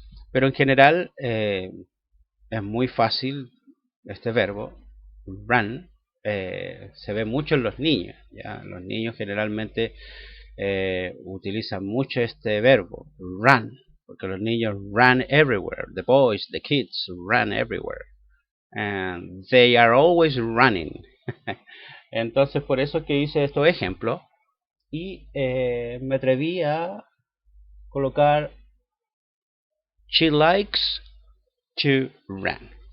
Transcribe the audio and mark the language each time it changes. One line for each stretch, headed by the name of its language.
Spanish: Pero en general es muy fácil este verbo, run. Se ve mucho en los niños. ¿Ya? Los niños generalmente utilizan mucho este verbo, run, porque los niños
English: run everywhere. The boys, the kids run everywhere. And they are always running.
Spanish: Entonces por eso que hice estos ejemplos y me atreví a colocar
English: she likes to run.